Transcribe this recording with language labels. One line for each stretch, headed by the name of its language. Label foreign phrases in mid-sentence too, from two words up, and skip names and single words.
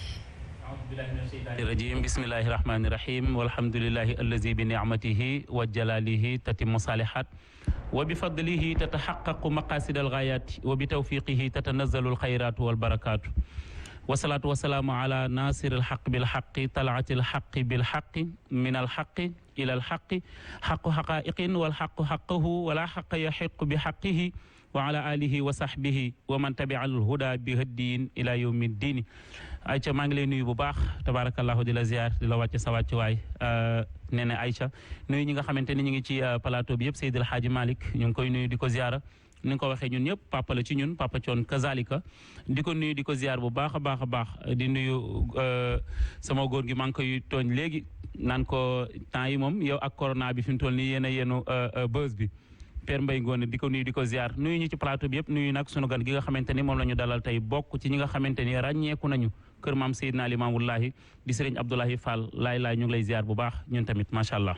Arabic: الرجيم بسم الله الرحمن الرحيم والحمد لله الذي بنعمته وجلاله تتم الصالحات وبفضله تتحقق مقاصد الغايات وبتوفيقه تتنزل الخيرات والبركات والصلاة والسلام على ناصر الحق بالحق تالي الحق بالحق من الحق إلى الحق حق حقائق والحق حقه ولا حق يحق بحقه وعلى آله وصحبه ومن تبع الهدى بهدي إلى يوم الدين
Wolof: Aïcha maa ngi lay nuyu bu baax tabarakallahu di la ziar di la wàcce sa wàcc waay nee na Aïcha nuyu ñi nga xamante ni ñu ngi ci plateau bi yëpp Seydi El Hadji Malick ñu ngi koy nuyu di ko ziara ni nga ko waxee ñun ñëpp papa la ci ñun papa coon kazalika di ko nuyu di ko ziar bu baax a baax a baax di nuyu sama góor gi maa ngi koy tooñ léegi naan ko temps yi moom yow ak corona bi fi mu toll nii yéen a yenu buzz bi Père Mbaye Ngoné di ko nuyu di ko ziar nuyu ñu ci plateau bi yëpp nuyu nag sunu gan gi nga xamante ni moom la ñu dalal tey bokk ci ñi nga xamante ni ràññeeku nañu kër maam Seydina Limaamullahi di Serigne Abdoulahi Fall laay ñu ngi lay ziar bu baax ñun tamit
Arabic: ما شاء الله.